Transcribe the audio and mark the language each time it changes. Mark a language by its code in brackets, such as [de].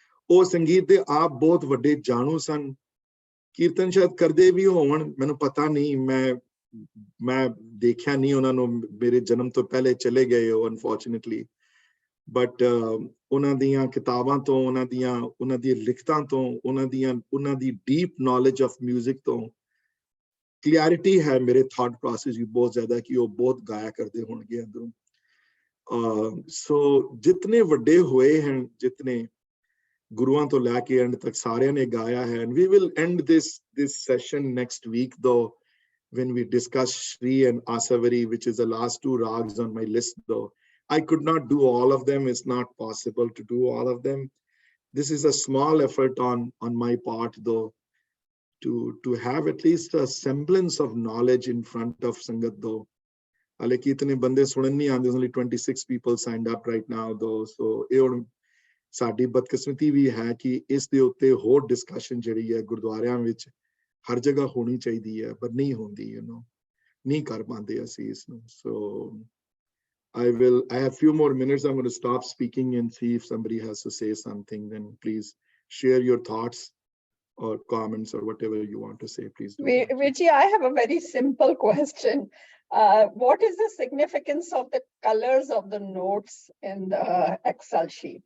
[pa] ਉਹ ਸੰਗੀਤ ਦੇ ਆਪ ਬਹੁਤ ਵੱਡੇ ਜਾਣੂ ਸਨ। ਕੀਰਤਨ ਸ਼ਾਇਦ ਕਰਦੇ ਵੀ ਹੋਣ, ਮੈਨੂੰ ਪਤਾ ਨਹੀਂ, ਮੈਂ ਦੇਖਿਆ ਨਹੀਂ ਉਹਨਾਂ ਨੂੰ, ਮੇਰੇ ਜਨਮ ਤੋਂ ਪਹਿਲੇ ਚਲੇ ਗਏ ਉਹ ਅਨਫੋਰਚੂਨੇਟਲੀ। ਬਟ ਉਹਨਾਂ ਦੀਆਂ ਕਿਤਾਬਾਂ ਤੋਂ, ਉਹਨਾਂ ਦੀ ਲਿਖਤਾਂ ਤੋਂ, ਉਹਨਾਂ ਦੀ [en] deep knowledge of music [pa] ਤੋਂ ਕਲੀਅਰਿਟੀ ਹੈ ਮੇਰੇ ਥਾਟ ਪ੍ਰੋਸੈਸ ਵੀ ਬਹੁਤ ਜ਼ਿਆਦਾ ਕਿ ਉਹ ਬਹੁਤ ਗਾਇਆ ਕਰਦੇ ਹੋਣਗੇ ਅੰਦਰੋਂ। सो जितने वड्डे हुए हैं, जितने गुरुआं तो लैके एंड तक सारे ने गाया [en] है, and we will end this session next week though, when we discuss Shri and Asavari, which is the last two rags on my list though. I could not do all of them. It's not possible to do all of them. This is a small effort on my part though, to have at least a semblance of knowledge in front of Sangat though. [pa] हालांकि इतने बंदे सुनन नहीं आंदे, [en] only 26 people signed up right now though, [pa] so ਇਹ ਹੁਣ ਸਾਡੀ ਬਦਕਿਸਮਤੀ ਵੀ ਹੈ ਕਿ ਇਸ ਦੇ ਉੱਤੇ ਹੋਰ ਡਿਸਕਸ਼ਨ ਜਿਹੜੀ ਹੈ ਗੁਰਦੁਆਰਿਆਂ ਵਿੱਚ ਹਰ ਜਗ੍ਹਾ ਹੋਣੀ ਚਾਹੀਦੀ ਹੈ, ਪਰ ਨਹੀਂ ਹੁੰਦੀ, ਨਹੀਂ ਕਰ ਪਾਉਂਦੇ ਅਸੀਂ ਇਸ ਨੂੰ. [en] So I have few more minutes. I'm going to stop speaking and see if somebody has to say something. Then please share your thoughts or comments or whatever you want to say, please do. Virji, I have a very simple question. What is the significance of the colors of the notes in the Excel sheet?